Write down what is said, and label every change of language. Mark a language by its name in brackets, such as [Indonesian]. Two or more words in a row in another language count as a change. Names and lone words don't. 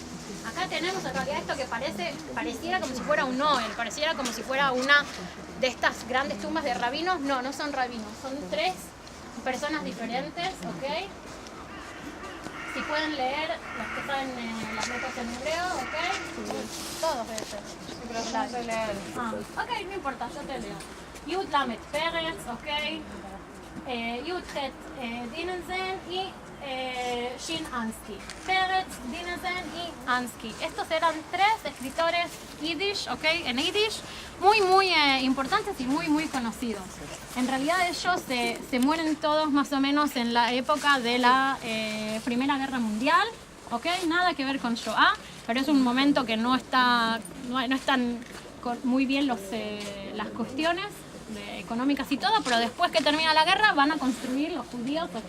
[Spanish] Acá tenemos en realidad esto que pareciera como si fuera un Noel, pareciera como si fuera una de estas grandes tumbas de rabinos. No, no son rabinos, son tres personas diferentes, ¿ok? Si pueden leer, los que saben las letras en hebreo, ¿ok? Todos deben ser. Pero yo no sé leer. Ok, no importa, yo te leo. Yud Lamet Peretz, ¿ok? Yudhet Dinensen y Shin Ansky. Peretz, Dinensen y Ansky. Estos eran tres escritores Yiddish, ¿ok? En Yiddish, muy importantes y muy conocidos. En realidad ellos se mueren todos más o menos en la época de la Primera Guerra Mundial, ¿ok? Nada que ver con Shoah, pero es un momento que no están muy bien las cuestiones económicas y todo, pero después que termina la guerra van a construir los judíos, ¿ok?